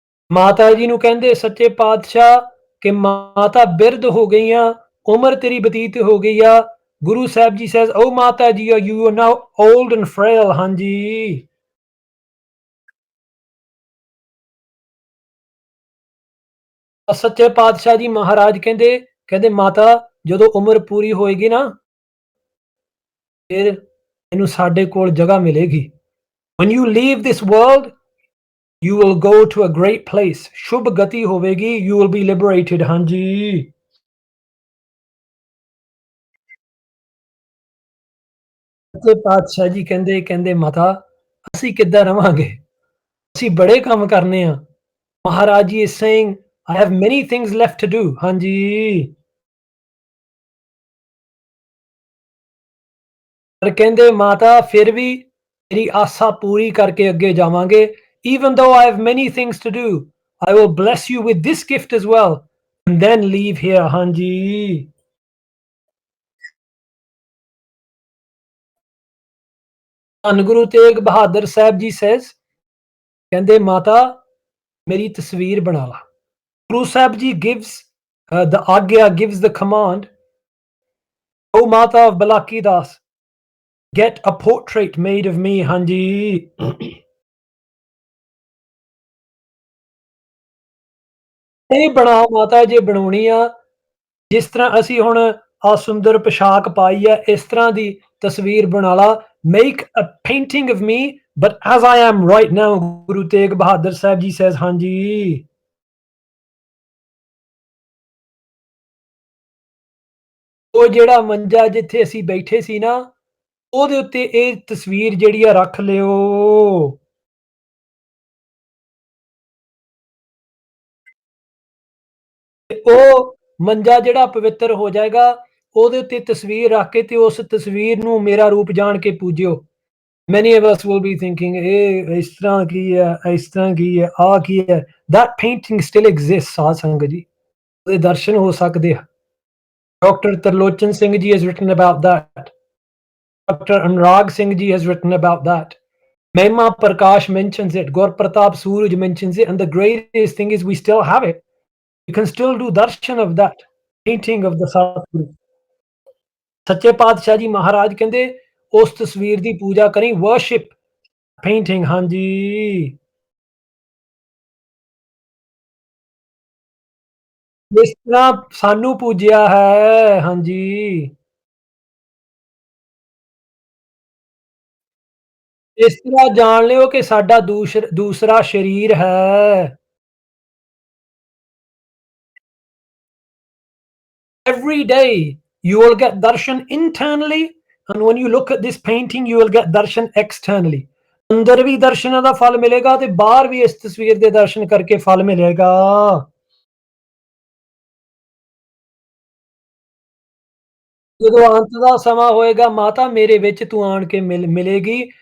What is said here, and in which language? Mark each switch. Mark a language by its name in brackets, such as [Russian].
[Punjabi] ਮਾਤਾ ਜੀ ਨੂੰ ਕਹਿੰਦੇ ਸੱਚੇ ਪਾਤਸ਼ਾਹ ਕਿ ਮਾਤਾ ਬਿਰਧ ਹੋ ਗਈਆਂ, ਉਮਰ ਤੇਰੀ ਬਤੀਤ ਹੋ ਗਈ ਆ। [English] Guru Sahib Ji says, "Oh Mata Ji, you are now old and frail." [Punjabi] ਹਾਂਜੀ ਸੱਚੇ ਪਾਤਸ਼ਾਹ ਜੀ ਮਹਾਰਾਜ ਕਹਿੰਦੇ ਮਾਤਾ ਜਦੋਂ ਉਮਰ ਪੂਰੀ ਹੋਏਗੀ ਨਾ ਫਿਰ ਇਹਨੂੰ ਸਾਡੇ ਕੋਲ ਜਗ੍ਹਾ ਮਿਲੇਗੀ। [English] When you leave this world, you will go to a great place. [Punjabi] ਸ਼ੁਭ ਗਤੀ ਹੋਵੇਗੀ, [English] you will be liberated। [Punjabi] ਹਾਂਜੀ ਸੱਚੇ ਪਾਤਸ਼ਾਹ ਜੀ ਕਹਿੰਦੇ ਮਾਤਾ ਅਸੀਂ ਕਿੱਦਾਂ ਰਵਾਂਗੇ? ਅਸੀਂ ਬੜੇ ਕੰਮ ਕਰਨੇ ਆ। [English] Maharaj ji is saying, I have many things left to do। [Punjabi] ਹਾਂਜੀ ਪਰ ਕਹਿੰਦੇ ਮਾਤਾ ਫਿਰ ਵੀ ਮੇਰੀ ਆਸਾ ਪੂਰੀ ਕਰਕੇ ਅੱਗੇ ਜਾਵਾਂਗੇ। [English] Even though I have many things to do, I will bless you with this gift as well and then leave here। [Punjabi] ਹਾਂਜੀ ਧੰਨ ਗੁਰੂ ਤੇਗ ਬਹਾਦਰ ਸਾਹਿਬ ਜੀ says ਕਹਿੰਦੇ ਮਾਤਾ ਮੇਰੀ ਤਸਵੀਰ ਬਣਾ ਲਾ। [English] Guru Sahib ji gives the agya gives the command, O Mata of Balaki Das, get a portrait made of me। [Punjabi] ਹਾਂਜੀ ਇਹ ਬਣਾ ਮਾਤਾ ਜੇ ਬਣਾਉਣੀ ਆ ਜਿਸ ਤਰ੍ਹਾਂ ਅਸੀਂ ਹੁਣ ਆ ਸੁੰਦਰ ਪੁਸ਼ਾਕ ਪਾਈ ਹੈ ਇਸ ਤਰ੍ਹਾਂ ਦੀ ਤਸਵੀਰ ਬਣਾ ਲਾ। [English] Make a painting of me but as I am right now. [Punjabi] Guru Tegh Bahadur Sahib ji says ਹਾਂਜੀ ਉਹ ਜਿਹੜਾ ਮੰਜਾ ਜਿੱਥੇ ਅਸੀਂ ਬੈਠੇ ਸੀ ਨਾ ਉਹਦੇ ਉੱਤੇ ਇਹ ਤਸਵੀਰ ਜਿਹੜੀ ਆ ਰੱਖ ਲਿਓ। ਤੇ ਉਹ ਮੰਜਾ ਜਿਹੜਾ ਪਵਿੱਤਰ ਹੋ ਜਾਏਗਾ ਉਹਦੇ ਉੱਤੇ ਤਸਵੀਰ ਰੱਖ ਕੇ ਤੇ ਉਸ ਤਸਵੀਰ ਨੂੰ ਮੇਰਾ ਰੂਪ ਜਾਣ ਕੇ ਪੂਜਿਓ। [English] Many of us will be thinking, [Punjabi] "ਇਹ ਇਸ ਤਰ੍ਹਾਂ ਕੀ ਹੈ, ਇਸ ਤਰ੍ਹਾਂ ਕੀ ਹੈ, ਆਹ ਕੀ ਹੈ?" [English] That painting still exists, [Punjabi] ਸਾਧ ਸੰਗਤ ਜੀ। ਉਹਦੇ ਦਰਸ਼ਨ ਹੋ ਸਕਦੇ ਆ। Dr. [English] Tarlochan Singh ji has written about that. Dr. Anurag Singh ji has written about that. Mehma Prakash mentions it. Gaur Pratap Suraj mentions it. And the greatest thing is we still have it. You can still do darshan of that painting of the Satguru। [Punjabi] ਸੱਚੇ ਪਾਤਸ਼ਾਹ ਜੀ ਮਹਾਰਾਜ ਕਹਿੰਦੇ ਉਸ ਤਸਵੀਰ ਦੀ ਪੂਜਾ ਕਰੀ [English] Worship painting. [Punjabi] ਹਾਂਜੀ ਇਸ ਤਰ੍ਹਾਂ ਸਾਨੂੰ ਪੂਜਿਆ ਹੈ। ਹਾਂਜੀ ਇਸ ਤਰ੍ਹਾਂ ਜਾਣ ਲਿਓ ਕਿ ਸਾਡਾ ਦੂਸਰਾ ਸਰੀਰ ਹੈ। [English] Every day you will get darshan internally and when you look at this painting you will get darshan externally। [Punjabi] ਅੰਦਰ ਵੀ ਦਰਸ਼ਨਾਂ ਦਾ ਫਲ ਮਿਲੇਗਾ ਤੇ ਬਾਹਰ ਵੀ ਇਸ ਤਸਵੀਰ ਦੇ ਦਰਸ਼ਨ ਕਰਕੇ ਫਲ ਮਿਲੇਗਾ। ਜਦੋਂ ਅੰਤ ਦਾ ਸਮਾਂ ਹੋਏਗਾ ਮਾਤਾ ਮੇਰੇ ਵਿੱਚ ਤੂੰ ਆਣ ਕੇ ਮਿਲੇਗੀ।